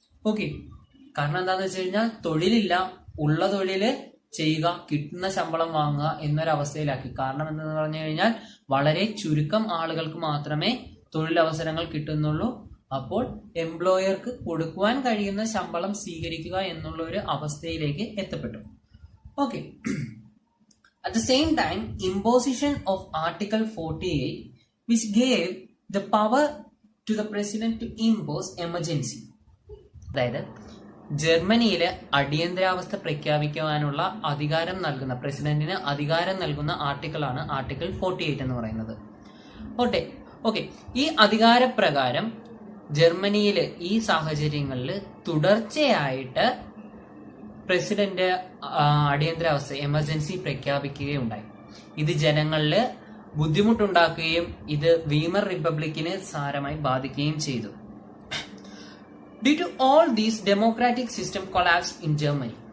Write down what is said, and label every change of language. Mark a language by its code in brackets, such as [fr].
[ml] Okay, കാരണം എന്താണെന്ന് വെച്ച് കഴിഞ്ഞാൽ തൊഴിലില്ല, ഉള്ള തൊഴില് ചെയ്യുക, കിട്ടുന്ന ശമ്പളം വാങ്ങുക എന്നൊരവസ്ഥയിലാക്കി. കാരണം എന്തെന്ന് പറഞ്ഞു കഴിഞ്ഞാൽ വളരെ ചുരുക്കം ആളുകൾക്ക് മാത്രമേ തൊഴിലവസരങ്ങൾ കിട്ടുന്നുള്ളൂ. അപ്പോൾ എംപ്ലോയർക്ക് കൊടുക്കുവാൻ കഴിയുന്ന ശമ്പളം സ്വീകരിക്കുക എന്നുള്ള ഒരു അവസ്ഥയിലേക്ക് എത്തപ്പെട്ടു. [en] Okay, at the same time imposition of article 48 which gave the power to the president to impose emergency. [ml] അതായത് ജർമ്മനിയിലെ അടിയന്തരാവസ്ഥ പ്രഖ്യാപിക്കുവാനുള്ള അധികാരം നൽകുന്ന, പ്രസിഡന്റിന് അധികാരം നൽകുന്ന ആർട്ടിക്കിളാണ് ആർട്ടിക്കിൾ 48 എന്ന് പറയുന്നത്. ഓക്കെ, ഈ അധികാരപ്രകാരം ജർമ്മനിയില് ഈ സാഹചര്യങ്ങളിൽ തുടർച്ചയായിട്ട് പ്രസിഡന്റ് അടിയന്തരാവസ്ഥ, എമർജൻസി പ്രഖ്യാപിക്കുകയുണ്ടായി. ഇത് ജനങ്ങളിൽ ബുദ്ധിമുട്ടുണ്ടാക്കുകയും ഇത് വീമർ റിപ്പബ്ലിക്കിനെ സാരമായി ബാധിക്കുകയും ചെയ്തു. [en] Due to all these, democratic system collapsed in Germany.